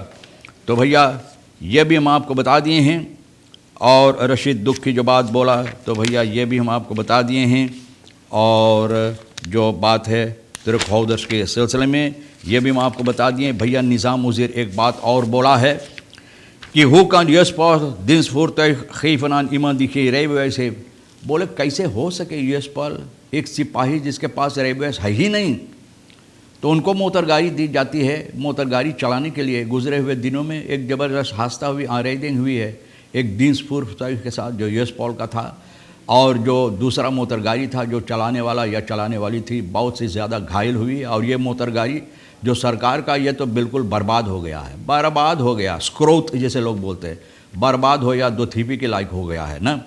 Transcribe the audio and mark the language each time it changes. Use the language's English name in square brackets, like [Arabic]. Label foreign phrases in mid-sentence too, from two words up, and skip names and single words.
[Caribbean Hindustani] तो भैया ये भी हम आपको बता दिए हैं, और रशीद दुख की जो बात बोला तो भैया ये भी हम आपको बता दिए हैं, और जो बात है तुर्क हाउदर्स के सिलसिले में ये भी हम आपको बता दिए। भैया निज़ाम वज़ीर एक बात और बोला है कि [Dutch] hoe kan Juspal dienstvoertuig geven aan iemand die geen rijbewijs heeft, [Caribbean Hindustani] बोले कैसे हो सके Juspal एक सिपाही जिसके पास rijbewijs है ही नहीं, तो उनको मोटर गाड़ी दी जाती है मोटर गाड़ी चलाने के लिए। गुजरे हुए दिनों में एक ज़बरदस्त हादसा हुई, आरेडिंग हुई है एक dienstvoertuig के साथ जो Juspal का था, और जो दूसरा मोटर गाड़ी था जो चलाने वाला या चलाने वाली थी बहुत सी ज़्यादा घायल हुई, और ये मोटर गाड़ी जो सरकार का ये तो बिल्कुल बर्बाद हो गया है, बर्बाद हो गया, स्क्रोत जैसे लोग बोलते हैं, बर्बाद हो या दो थीपी के लायक हो गया है ना।